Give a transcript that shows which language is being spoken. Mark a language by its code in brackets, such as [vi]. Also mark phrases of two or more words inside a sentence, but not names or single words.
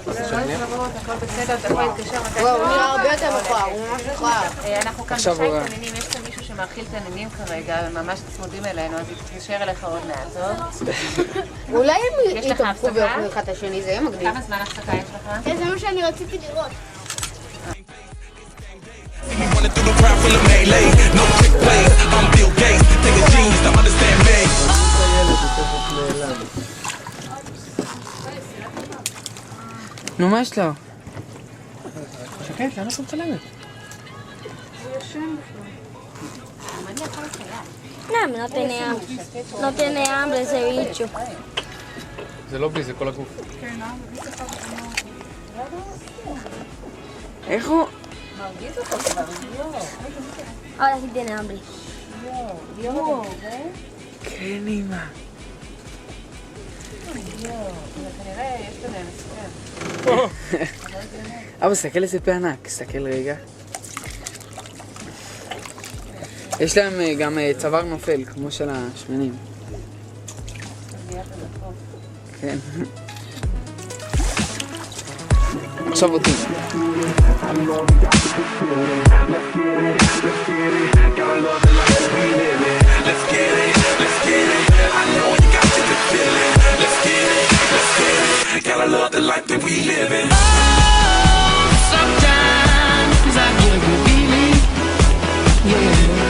[he] הכל בסדר, אתה יכול להתקשר מתי וואו, הוא נראה הרבה יותר מכוער, הוא ממש מכוער. אנחנו כאן עכשיו בשי הוא רע. תנינים, יש כאן מישהו שמאכיל תנינים כרגע, הם ממש צמודים אלינו, אז יתקשר אליך עוד מעט, טוב? אולי הם יש לך יתהפכו הפסקה? ויאכלו אחד את השני, זה יהיה מגניב. כמה זמן הפסקה יש לך? כן, זה מה שאני רציתי לראות. [en] Running through the crowd full of melee. No trick player, I'm Bill Gates. Take a genius to understand me. [he] נו, מה יש לו? שקט, למה את מצלמת? [es] No tiene hambre ese bicho. [he] זה לא בי, זה כל הגוף. איך הוא? [es] Ahora sí tiene hambre. [he] כן, אמא. אבא, סתכל איזה פה ענק, סתכל רגע. יש להם גם צוואר נופל, כמו של השמנים. כן. עכשיו אותי. [en] Gotta love the life that we live in. Sometimes I get a good feeling, yeah.